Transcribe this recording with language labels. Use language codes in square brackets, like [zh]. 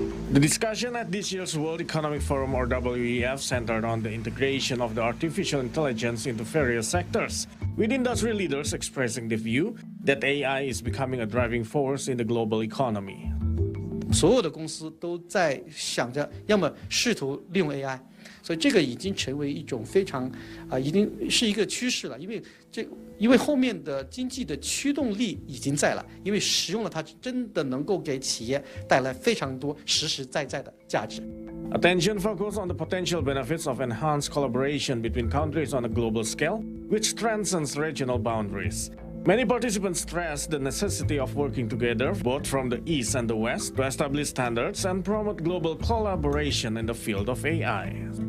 [en] The discussion at this year's World Economic Forum, or WEF, centered on the integration of the artificial intelligence into various sectors, with industry leaders expressing the view that AI is becoming a driving force in the global economy. [zh] 所有的公司都在想着要么试图利用 AI， 所以这个已经成为一种非常已经是一个趋势了，因为后面的经济的驱动力已经在了，因为使用了它真的能够给企业带来非常多实实在在的价值。 [en] Attention focused on the potential benefits of enhanced collaboration between countries on a global scale, which transcends regional boundaries. Many participants stressed the necessity of working together, both from the East and the West, to establish standards and promote global collaboration in the field of AI.